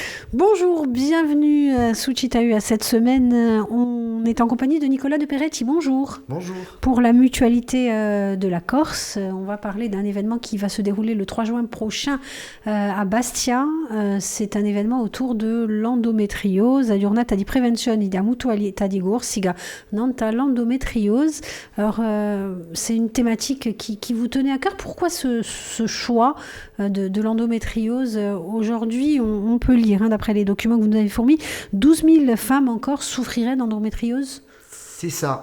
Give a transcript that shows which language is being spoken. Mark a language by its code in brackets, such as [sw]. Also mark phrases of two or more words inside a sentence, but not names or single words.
[fr] Bonjour, bienvenue à Suchitahu. À cette semaine, on est en compagnie de Nicolas de Peretti. Bonjour. Bonjour. Pour la mutualité de la Corse, on va parler d'un événement qui va se dérouler le 3 juin prochain à Bastia. C'est un événement autour de l'endométriose. [co] Giornata di prevenzione di mutualità di Corsica nanta l'endométriose. [fr] Alors, c'est une thématique qui vous tenait à cœur. Pourquoi ce choix de l'endométriose? Aujourd'hui, on peut lire, d'après les documents que vous nous avez fournis, 12 000 femmes encore souffriraient d'endométriose. C'est ça.